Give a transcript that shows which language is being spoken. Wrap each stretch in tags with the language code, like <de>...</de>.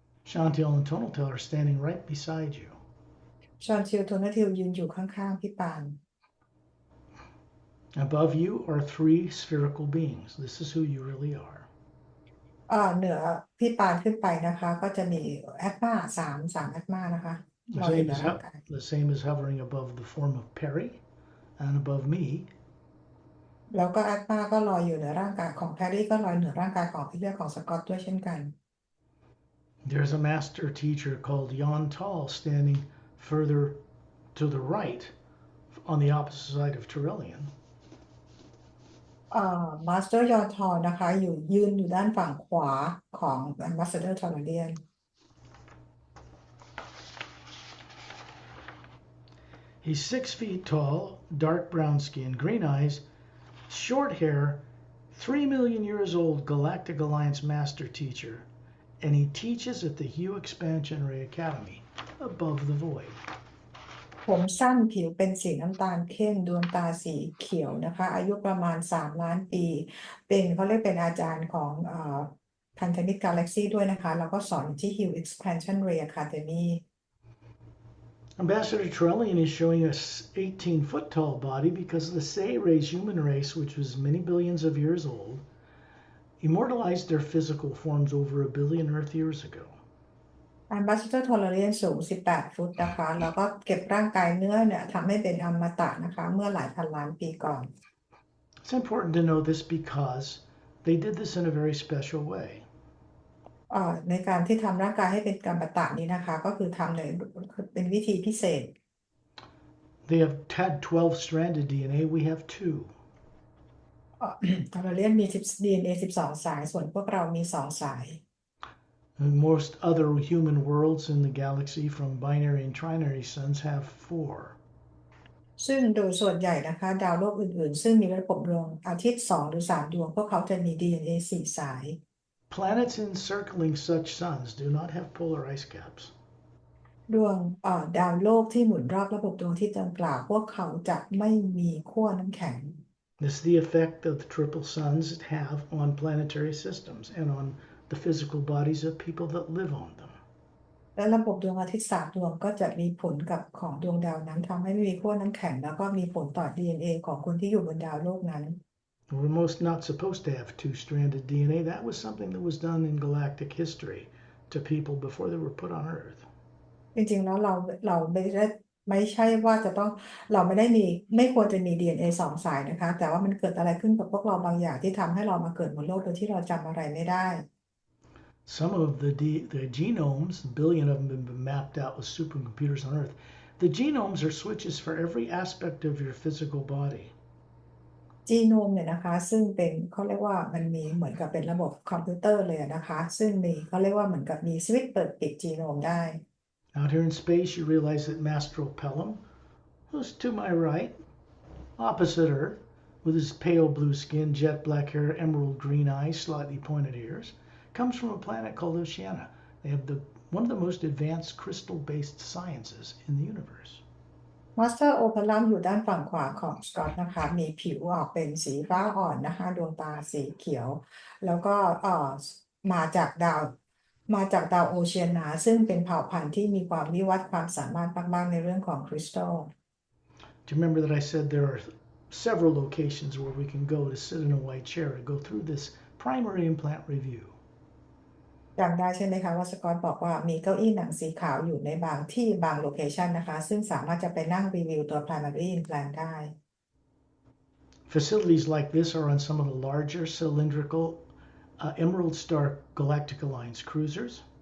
<en>Chantil and Tonaltil are standing right beside you.</en> <th>ชอนทิลโทนาทิลยืนอยู่ข้างๆพี่ปาน</th> <en>Above you are three spherical beings. This is who you really are.</en> <th>เหนือพี่ปานขึ้นไปนะคะก็จะมีแอตมาสามแอตมานะคะ</th> <en>The</en> <th>ลอยอยู่</th> <en>same</en> <th>ใน</th> <en>is</en> <th>ร่างกาย</th> <en>the same as hovering above the form of Perry and above me.</en> <th>แล้วก็แอตมาก็ลอยอยู่เหนือร่างกายของแพรรี่ก็ลอยเหนือร่างกายของพี่เลือดของสกอตด้วยเช่นกัน</th> <en>There's a master teacher called Jan Tall standing further to the right on the opposite side of Turellian.</en> <th>มาสเตอร์ยอนทอนนะคะยืนอยู่ด้านฝั่งขวาของมาสเตอร์ทอร์เรียน</th> <en>He's 6 feet tall, dark brown skin, green eyes, short hair, 3 million years old Galactic Alliance master teacher, and he teaches at the Hue Expansionary Academy above the void.</en> <th>ผมสั้นผิวเป็นสีน้ำตาลเข้มดวงตาสีเขียวนะคะอายุประมาณ3 ล้านปีเขาเรียกเป็นอาจารย์ของพันธมิตรกาแล็กซี่ด้วยนะคะแล้วก็สอนที่ Hue Expansionary Academy</th> <en>Ambassador Trellian is showing us 18-foot tall body because the Say-Rays human race, which was many billions of years old, immortalized their physical forms over 1 billion Earth years ago.</en> <th>Ambassador Tolerance สูง 18 ฟุตนะคะแล้วก็เก็บร่างกายเนื้อเนี่ยทำให้เป็นอมตะนะคะเมื่อหลายพันล้านปีก่อน</th> <en>It's important to know this because they did this in a very special way.</en> <th>ในการที่ทำร่างกายให้เป็นอมตะนี้นะคะก็คือทำในเป็นวิธีพิเศษ</th> <en>They have had 12-stranded DNA, we have 2.</en> <th>ทอร์เรียนมี DNA 12 สายส่วนพวกเรามี 2 สาย</th> <en>And most other human worlds in the galaxy from binary and trinary suns have 4.</en> <th>ซึ่งโดยส่วนใหญ่นะคะดาวโลกอื่นๆซึ่งมีระบบดวงอาทิตย์2 หรือ 3 ดวงพวกเขาจะมี DNA 4 สาย</th> <en>Planets encircling such suns do not have polar ice caps.</en> <th>ดวงดาวโลกที่หมุนรอบระบบดวงอาทิตย์ดังกล่าวพวกเขาจะไม่มีขั้วน้ำแข็ง</th> <en>This is the effect of the triple suns have on planetary systems and on the physical bodies of people that live on them.</en> <th>และระบบดวงอาทิตย์3 ดวงก็จะมีผลกับของดวงดาวนั้นทำให้ไม่มีขั้วน้ำแข็งแล้วก็มีผลต่อ DNA ของคนที่อยู่บนดาวโลกนั้น</th> <en>We're most not supposed to have 2-stranded DNA. That was something that was done in galactic history to people before they were put on Earth.</en> <th>จริงๆแล้วเราไม่ใช่ว่าจะต้องเราไม่ควรจะมี DNA 2 สายนะคะแต่ว่ามันเกิดอะไรขึ้นกับพวกเราบางอย่างที่ทำให้เรามาเกิดบนโลกโดยที่เราจำอะไรไม่ได้</th> <en>Some of the genomes, a billion of them have been mapped out with supercomputers on Earth. The genomes are switches for every aspect of your physical body.</en> <th>จีโนมเนี่ยนะคะซึ่งเป็นเขาเรียกว่ามันมีเหมือนกับเป็นระบบคอมพิวเตอร์เลยนะคะซึ่งมีเขาเรียกว่าเหมือนกับมีสวิตช์เปิดปิดจีโนมได้</th> <en>Out here in space, you realize that Mastropelum, who's to my right, opposite Earth, with his pale blue skin, jet black hair, emerald green eyes, slightly pointed ears, comes from a planet called Oceania. They have one of the most advanced crystal-based sciences in the universe.</en> <th>มาสเตอร์โอเพลัมอยู่ด้านฝั่งขวาของสกอตนะคะมีผิวออกเป็นสีฟ้าอ่อนนะคะดวงตาสีเขียวแล้วก็มาจากดาวโอเชียนาซึ่งเป็นเผ่าพันธุ์ที่มีความวิวัฒน์ความสามารถมากๆในเรื่องของคริสตัล</th> <en>Do you remember that I said there are several locations where we can go to sit in a white chair to go through this primary implant review?</en> <th>จำได้ใช่ไหมคะว่าสกอตบอกว่ามีเก้าอี้หนังสีขาวอยู่ในบางที่บางโลเคชันนะคะซึ่งสามารถจะไปนั่งรีวิวตัว primary implant ได้</th> <en>Facilities like this are on some of the larger cylindrical Emerald Star Galactic Alliance cruisers.</en>